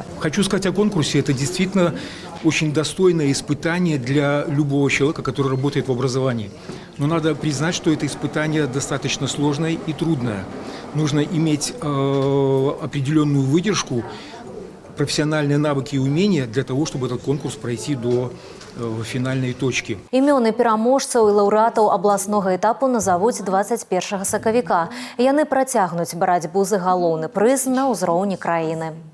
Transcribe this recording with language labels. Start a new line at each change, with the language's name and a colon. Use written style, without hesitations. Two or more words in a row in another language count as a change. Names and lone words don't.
Russian: Хочу сказать о конкурсе. Это действительно очень достойное испытание для любого человека, который работает в образовании. Но надо признать, что это испытание достаточно сложное и трудное. Нужно иметь определенную выдержку, профессиональные навыки и умения для того, чтобы этот конкурс пройти до
Belarusian: фінальнай точкі. Імёны пераможцаў і лаўрэатаў абласнога этапу назавуць 21 сакавіка. Яны працягнуць барацьбу за галоўны прыз на ўзроўні краіны.